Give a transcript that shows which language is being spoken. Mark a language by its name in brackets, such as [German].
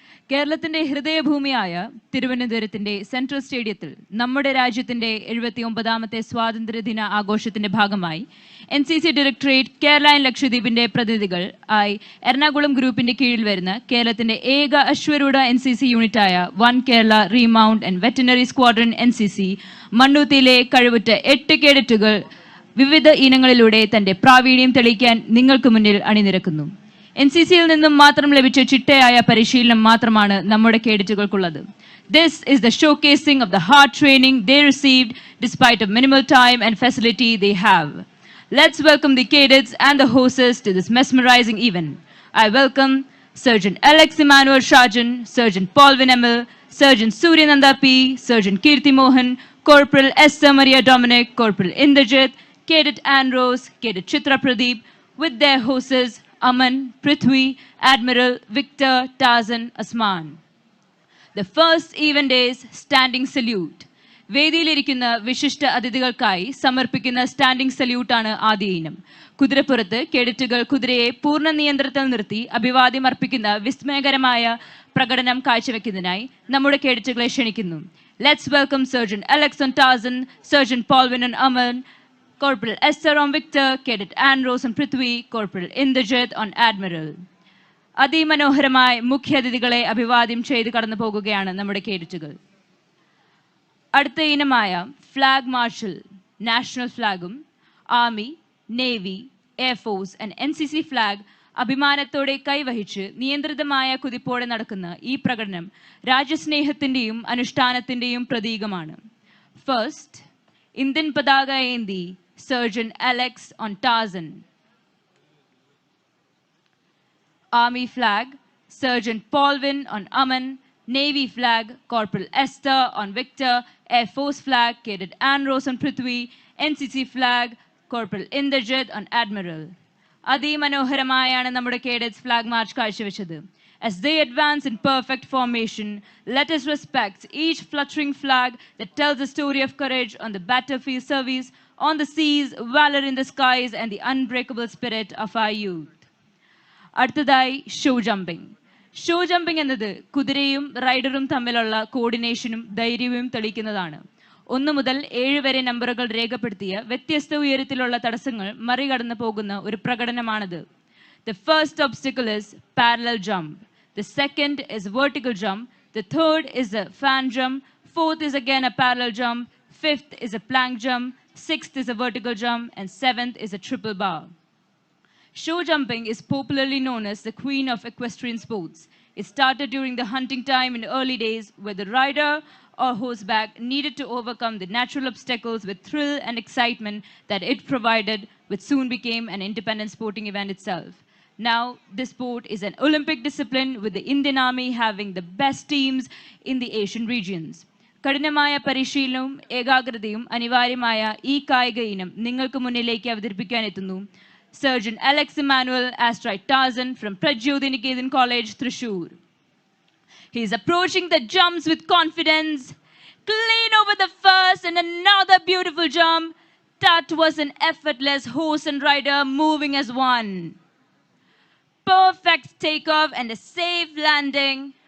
[Malayalam] കേരളത്തിന്റെ ഹൃദയഭൂമിയായ തിരുവനന്തപുരത്തിന്റെ സെൻട്രൽ സ്റ്റേഡിയത്തിൽ നമ്മുടെ രാജ്യത്തിന്റെ 79ാമത്തെ സ്വാതന്ത്ര്യദിന ആഘോഷത്തിന്റെ ഭാഗമായി NCC ഡയറക്ടറേറ്റ് കേരള ആൻഡ് ലക്ഷദ്വീപിന്റെ പ്രതിനിധികൾ ആയി എറണാകുളം ഗ്രൂപ്പിന്റെ കീഴിൽ വരുന്ന കേരളത്തിന്റെ ഏക അശ്വരൂഢ NCC യൂണിറ്റായ one Kerala remount and veterinary squadron NCC മണ്ണൂത്തിയിലെ കഴിവുറ്റ 8 കേഡറ്റുകൾ വിവിധ ഇനങ്ങളിലൂടെ തന്റെ പ്രാവീണ്യം തെളിയിക്കാൻ നിങ്ങൾക്ക് മുന്നിൽ അണിനിരക്കുന്നു. NCCയിൽ നിന്നും മാത്രം ലഭിച്ച ചിട്ടയായ പരിശീലനം മാത്രമാണ് നമ്മുടെ കേഡറ്റുകൾക്കുള്ളത്. [English] This is the showcasing of the hard training they received despite of minimal time and facility they have. Let's welcome the cadets and the horses to this mesmerizing event. I welcome Surgeon Alex Emmanuel Shajan, Surgeon Paul Vinemel, Surgeon Suryananda P, Surgeon Kirti Mohan, Corporal Esther Maria Dominic, Corporal Indrajit, Cadet Anrose, Cadet Chitra Pradeep, with their horses Aman, Prithvi, Admiral, Victor, Tarzan, Asman. The first event is standing salute. [Malayalam] വേദിയിലിരിക്കുന്ന വിശിഷ്ട അതിഥികൾക്കായി സമർപ്പിക്കുന്ന standing സല്യൂട്ടാണ് ആദ്യ ഇനം. കുതിരപ്പുറത്ത് കേഡറ്റുകൾ കുതിരയെ പൂർണ്ണ നിയന്ത്രണത്തിൽ നിർത്തി അഭിവാദ്യം അർപ്പിക്കുന്ന വിസ്മയകരമായ പ്രകടനം കാഴ്ചവെക്കുന്നതിനായി നമ്മുടെ കേഡറ്റുകളെ ക്ഷണിക്കുന്നു. [English] Let's welcome Surgeon Alex on Tarzan, Surgeon Paulvin on Aman, Corporal Esther on Victor, Cadet Anrose on Prithvi, Corporal Indrajit on Admiral. [Malayalam] അതിമനോഹരമായി മുഖ്യാതിഥികളെ അഭിവാദ്യം ചെയ്ത് കടന്നു പോകുകയാണ് നമ്മുടെ കേഡറ്റുകൾ. അടുത്ത ഇനമായ flag marshal, national ഫ്ലാഗും army, navy, air force and NCC flag അഭിമാനത്തോടെ കൈവഹിച്ച് നിയന്ത്രിതമായ കുതിപ്പോടെ നടക്കുന്ന ഈ പ്രകടനം രാജ്യസ്നേഹത്തിന്റെയും അനുഷ്ഠാനത്തിന്റെയും പ്രതീകമാണ്. ഫസ്റ്റ്, ഇന്ത്യൻ പതാക ഏന്തി surgeon Alex on Tarzan. [English] Army flag, Sergeant Paulvin on Aman. Navy flag, Corporal Esther on Victor. Air Force flag, Cadet Ann Rose on Prithvi. NCC flag, Corporal Inderjit on Admiral. [Malayalam] അതിമനോഹരമായാണ് നമ്മുടെ cadets flag March കാഴ്ചവെച്ചത്. [English] As they advance in perfect formation, let us respect each fluttering flag that tells the story of courage on the battlefield service, on the seas, valor in the skies, and the unbreakable spirit of our youth. [Malayalam] അടുത്തതായി show jumping. Show jumping എന്നത് കുതിരയും റൈഡറും തമ്മിലുള്ള കോർഡിനേഷനും ധൈര്യവും തെളിയിക്കുന്നതാണ്. 1 മുതൽ 7 വരെ നമ്പറുകൾ രേഖപ്പെടുത്തിയ വ്യത്യസ്ത ഉയരത്തിലുള്ള തടസ്സങ്ങൾ മറികടന്നു പോകുന്ന ഒരു പ്രകടനമാണിത്. [English] The first obstacle is parallel jump. The second is vertical jump. The third is a fan jump. Fourth is again a parallel jump. Fifth is a plank jump. Sixth is a vertical jump. And seventh is a triple bar. Show jumping is popularly known as the queen of equestrian sports. It started during the hunting time in the early days, where the rider or horseback needed to overcome the natural obstacles with thrill and excitement that it provided, which soon became an independent sporting event itself. Now, this sport is an Olympic discipline, with the Indian Army having the best teams in the Asian regions. [Malayalam] കഠിനമായ പരിശീലനവും ഏകാഗ്രതയും അനിവാര്യമായ ഈ കായിക ഇനം നിങ്ങൾക്ക് മുന്നിലേക്ക് അവതരിപ്പിക്കാൻ എത്തുന്നു Sergeant Alex Emmanuel Astride Tarzan from Pradyodhiniketan College, Thrissur. [English] He is approaching the jumps with confidence. Clean over the first and another beautiful jump. That was an effortless horse and rider moving as one. Perfect takeoff and a safe landing.